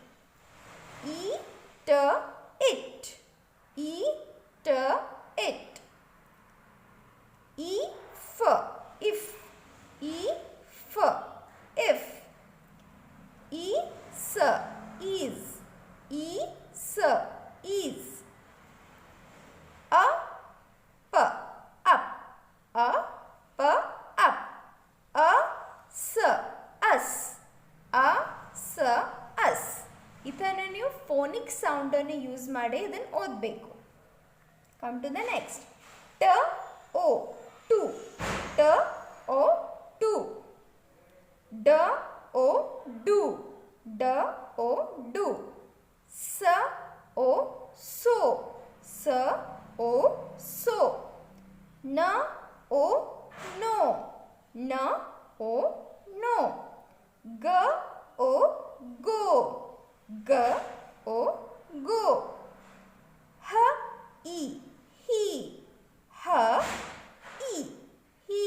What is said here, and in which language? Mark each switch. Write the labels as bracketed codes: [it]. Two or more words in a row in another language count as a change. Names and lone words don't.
[kn] eat it if if is up us ಇದನ್ನು ನೀವು [en] phonic sound use [kn] ಮಾಡಿ ಇದನ್ನು ಓದಬೇಕು [en] come to the next T O to T O to D O do, D O do. S O so, S O so. N O no, N O no. G O go, G O go. H E he, H E he.